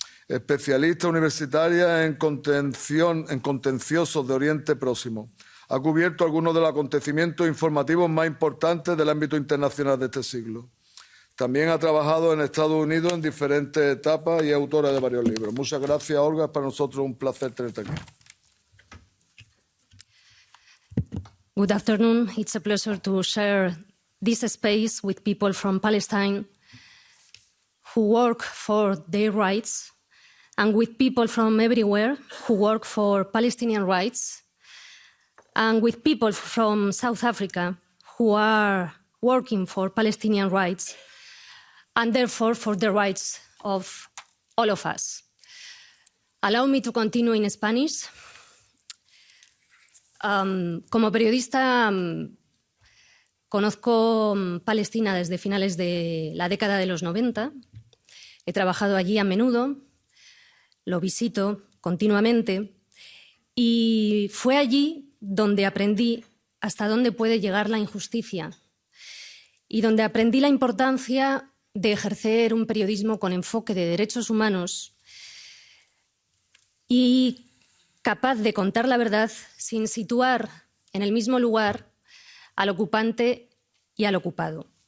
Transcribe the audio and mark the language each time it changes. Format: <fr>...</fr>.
<es>Especialista universitaria en contenciosos de Oriente Próximo. Ha cubierto algunos de los acontecimientos informativos más importantes del ámbito internacional de este siglo. También ha trabajado en Estados Unidos en diferentes etapas y es autora de varios libros. Muchas gracias, Olga. Es para nosotros un placer tenerte aquí.</es> <en>Good afternoon. It's a pleasure to share this space with people from Palestine who work for their rights and with people from everywhere who work for Palestinian rights and with people from South Africa who are working for Palestinian rights and therefore for the rights of all of us. Allow me to continue in Spanish.</en> <es>Como periodista conozco Palestina desde finales de la década de los 90. He trabajado allí a menudo, lo visito continuamente y fue allí donde aprendí hasta dónde puede llegar la injusticia y donde aprendí la importancia de ejercer un periodismo con enfoque de derechos humanos y capaz de contar la verdad sin situar en el mismo lugar al ocupante y al ocupado.</es>